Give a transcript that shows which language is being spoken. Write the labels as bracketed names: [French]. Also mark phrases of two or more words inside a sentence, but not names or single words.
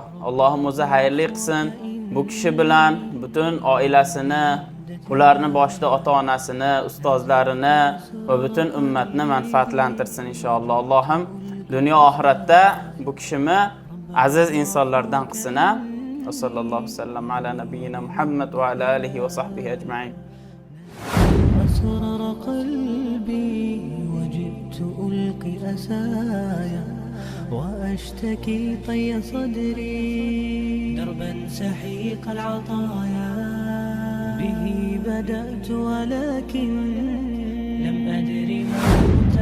[Uzbek] Allohim o'zi xayrli qilsin. Bu kishi bilan butun oilasini, ularni boshida ota-onasini, ustozlarini va butun ummatni manfaatlantirsin inshaalloh. Allohim dunyo oxiratda bu kishini aziz insonlardan qilsin. [Arabic] وصلى الله وسلم على نبينا محمد وعلى آله وصحبه أجمعين. أسرر قلبي وجئت ألقي أسايا وأشتكي طي صدري دربا سحيق العطايا به بدأت ولكن لم أدري ما